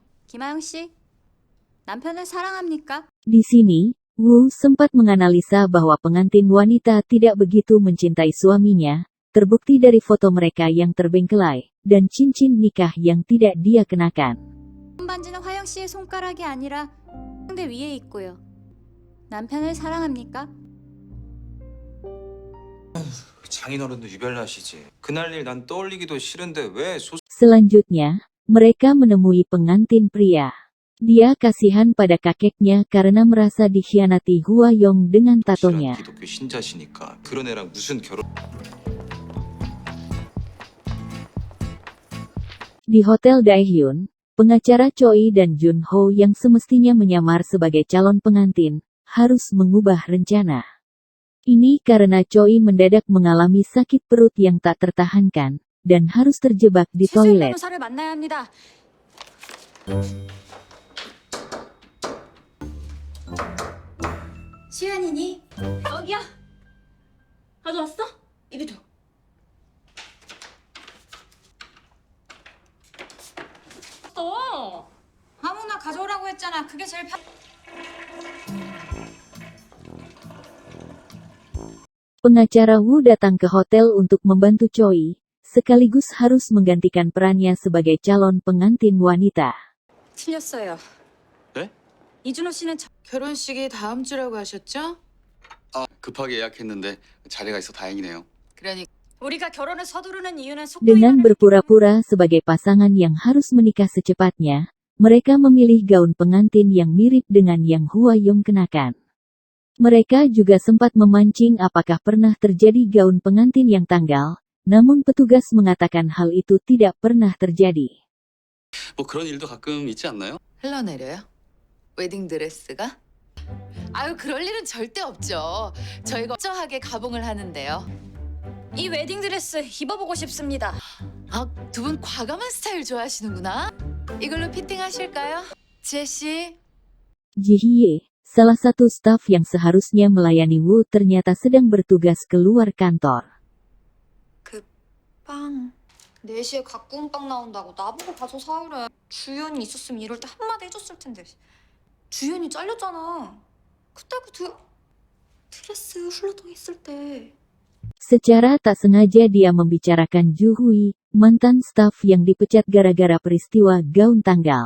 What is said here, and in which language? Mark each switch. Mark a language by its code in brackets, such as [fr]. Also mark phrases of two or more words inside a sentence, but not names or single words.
[ko] 김하영 씨, 남편을 사랑합니까? [id] Di sini, Woo sempat menganalisa bahwa pengantin wanita tidak begitu mencintai suaminya, terbukti dari foto mereka yang terbengkelai, dan cincin nikah yang tidak dia kenakan. [ko] 손반지는 화영 씨의 손가락이 아니라 상대 위에 있고요. 남편을 사랑합니까? 장인어른도 유별나시지. 그날 일 난 떠올리기도 싫은데 왜 [id] Selanjutnya, mereka menemui pengantin pria. Dia kasihan pada kakeknya karena merasa dikhianati Hwa Yong dengan tatonya. [ko] 기독교 신자시니까 그런 애랑 무슨 결혼? [id] Di Hotel Daehyun, pengacara Choi dan Junho yang semestinya menyamar sebagai calon pengantin, harus mengubah rencana. Ini karena Choi mendadak mengalami sakit perut yang tak tertahankan, dan harus terjebak di 최수연 toilet. [ko] 변호사를 만나야 합니다. 시연이니? 여기야. 가져왔어? 이리 줘. 아무나 가져오라고 했잖아. 그게 제일 [id] Pengacara Woo datang ke hotel untuk membantu Choi, sekaligus harus menggantikan perannya sebagai calon pengantin wanita. [ko] 틀렸어요. 네? 이준호 씨는 결혼식이 다음 주라고 하셨죠? 급하게 예약했는데 자리가 있어 다행이네요. 그러니까 우리가 결혼을 서두르는 이유는 [id] Dengan berpura-pura sebagai pasangan yang harus menikah secepatnya, mereka memilih gaun pengantin yang mirip dengan yang Hwa Yong kenakan. Mereka juga sempat memancing apakah pernah terjadi gaun pengantin yang tanggal, Namun petugas mengatakan hal itu tidak pernah terjadi. [ko] 뭐 그런 일도 가끔 있지 않나요? 흘러내려요? 웨딩드레스가? 아유, 그럴 일은 절대 없죠. 저희가 철저하게 가봉을 하는데요. 이 웨딩드레스 입어보고 싶습니다. 아, 두 분 과감한 스타일 좋아하시는구나. 이걸로 피팅하실까요? 지혜 씨. [id] Ji Hye, salah satu staf yang seharusnya melayani Wu ternyata sedang bertugas keluar kantor. [ko] 빵 4시에 각구운빵 나온다고 나보고 가서 사오래. 주연이 있었으면 이럴 때 한마디 해줬을 텐데. 주연이 잘렸잖아. 그때 드레스 훌러덩했을 때. [id] Secara tak sengaja dia membicarakan Ju Hui, mantan staf yang dipecat gara-gara peristiwa gaun tanggal.